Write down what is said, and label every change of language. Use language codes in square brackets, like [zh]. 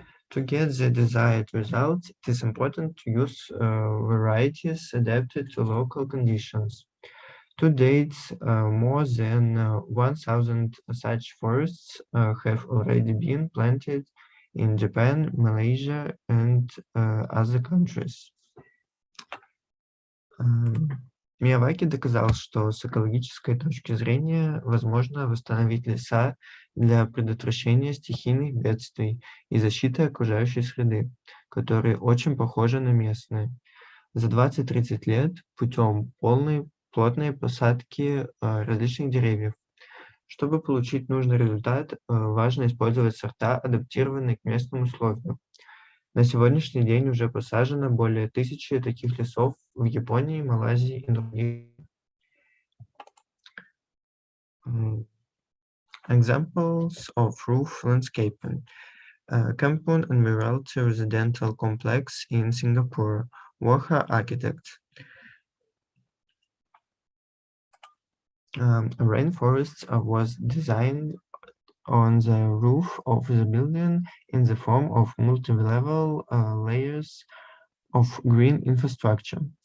[en] To get the desired results, it is important to use varieties adapted to local conditions. To date, more than 1,000 such forests have already been planted in Japan, Malaysia, and other countries. [ru] Мияваки доказал, что с экологической точки зрения возможно восстановить леса для предотвращения стихийных бедствий и защиты окружающей среды, которые очень похожи на местные. За 20-30 лет путем плотной посадки различных деревьев. Чтобы получить нужный результат, важно использовать сорта, адаптированные к местным условиям. На сегодняшний день уже посажено более 1000 таких лесов в Японии, Малайзии и других. [en] Examples of roof landscaping. Kampung and Admiralty Residential Complex in Singapore, Woha Architects. A rainforest was designed on the roof of the building in the form of multi-level layers of green infrastructure.